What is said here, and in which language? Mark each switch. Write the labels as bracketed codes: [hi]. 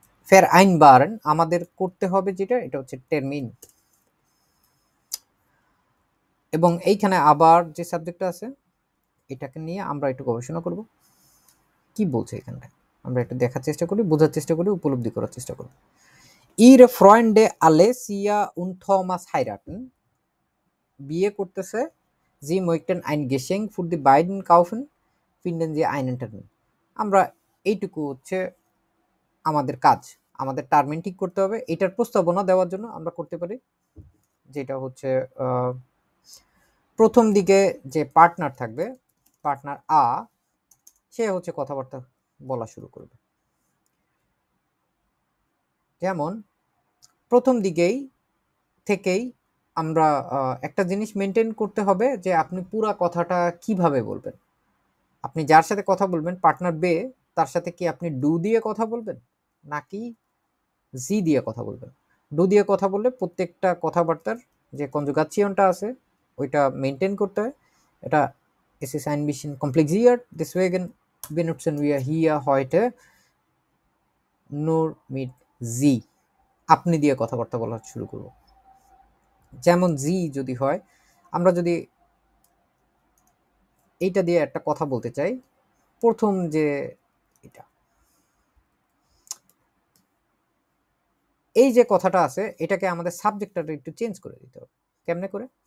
[bn] vereinbaren আমাদের করতে হবে যেটা, এটা হচ্ছে টার্মিন, এবং এইখানে আবার যে সাবজেক্টটা আছে এটাকে নিয়ে আমরা একটু গবেষণা করব কি বলছে এখানটা, আমরা একটু দেখার চেষ্টা করি, বোঝার চেষ্টা করি, উপলব্ধি করার চেষ্টা করি। [de] ihre Freunde Alessia und Thomas heiraten, [bn] বিয়ে করতেছে, [de] sie möchten ein Geschenk für die beiden kaufen, finden sie einen Termin। [bn] আমরা এইটুকু হচ্ছে আমাদের কাজ, আমাদের টার্মিন ঠিক করতে হবে। এটার প্রস্তাবনা দেওয়ার জন্য আমরা করতে পারি যেটা হচ্ছে প্রথম দিকে যে পার্টনার থাকবে, পার্টনার আ, সে হচ্ছে কথাবার্তা বলা শুরু করবে। যেমন প্রথম দিকেই থেকেই আমরা একটা জিনিস মেনটেন করতে হবে যে আপনি পুরা কথাটা কিভাবে বলবেন। আপনি যার সাথে কথা বলবেন পার্টনার বে, তার সাথে কি আপনি ডু দিয়ে কথা বলবেন নাকি জি দিয়ে কথা বলবেন। ডু দিয়ে কথা বললে প্রত্যেকটা কথাবার্তার যে কনজুগাচিয়নটা আছে ওইটা মেনটেন করতে হয়। এটা [de] es ist ein bisschen kompliziert, deswegen benutzen wir hier heute nur mit sie, [bn] আপনি দিয়ে কথাবার্তা বলা শুরু করব। যেমন জি যদি হয়, আমরা যদি এইটা দিয়ে একটা কথা বলতে চাই, প্রথম যে এটা এই যে কথাটা আছে এটাকে আমাদের সাবজেক্টটা একটু চেঞ্জ করে দিতে হবে। কেমনে করে?